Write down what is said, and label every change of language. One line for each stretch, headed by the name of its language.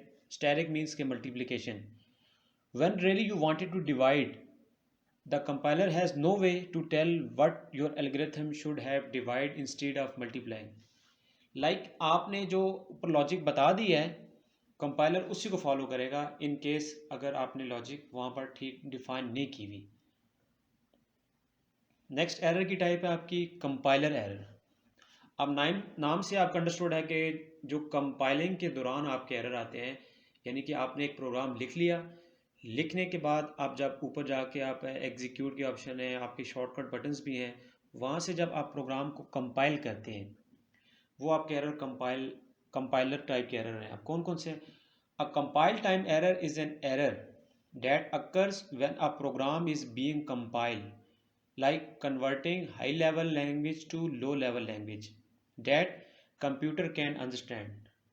English: Asterisk means के multiplication. When really you wanted to divide, the compiler has no way to tell what your algorithm should have divide instead of multiplying.
Hindi: Like आपने जो ऊपर logic बता दी है, compiler उसी को follow करेगा in case अगर आपने लॉजिक वहाँ पर ठीक डिफाइन नहीं की हुई. नेक्स्ट एरर की टाइप है आपकी कंपाइलर एरर. अब नाम से आपका अंडरस्टूड है कि जो कंपाइलिंग के दौरान आपके एरर आते हैं, यानी कि आपने एक प्रोग्राम लिख लिया, लिखने के बाद आप जब ऊपर जाके आप एग्जीक्यूट के ऑप्शन है, आपके शॉर्टकट बटन्स भी हैं, वहाँ से जब आप प्रोग्राम को कंपाइल करते हैं, वो आपके एरर कंपाइलर टाइप के एरर हैं. अब कौन कौन से?
English: A compile time error is an error that occurs when a program is being compiled, like converting high level language to low level language, that computer can understand.